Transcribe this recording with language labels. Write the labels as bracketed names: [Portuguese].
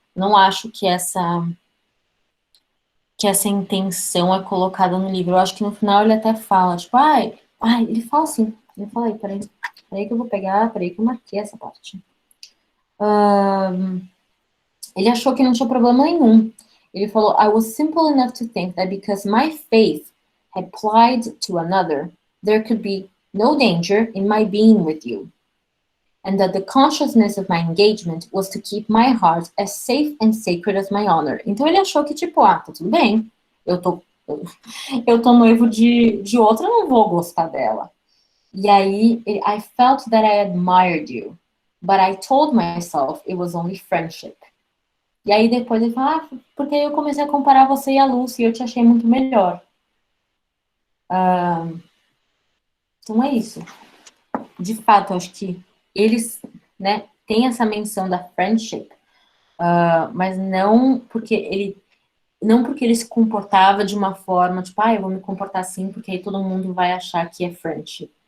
[Portuguese] Não acho que essa intenção é colocada no livro. Eu acho que no final ele até fala, tipo, ele fala assim, ele fala aí, peraí que eu vou pegar, peraí que eu marquei essa parte. Ele achou que não tinha problema nenhum. Ele falou, [English] I was simple enough to think that because my faith had plied to another, there could be no danger in my being with you. And that the consciousness of my engagement was to keep my heart as safe and sacred as my honor. [Portuguese] Então ele achou que, tipo, tá tudo bem, eu tô, eu tô noivo de outra, eu não vou gostar dela. E aí, [English] I felt that I admired you, but I told myself it was only friendship. [Portuguese] E aí depois ele fala, porque eu comecei a comparar você e a Lucy e eu te achei muito melhor. Então é isso. De fato, eu acho que eles, né, têm essa menção da friendship, mas não porque ele se comportava de uma forma, tipo, eu vou me comportar assim porque aí todo mundo vai achar que é friendship.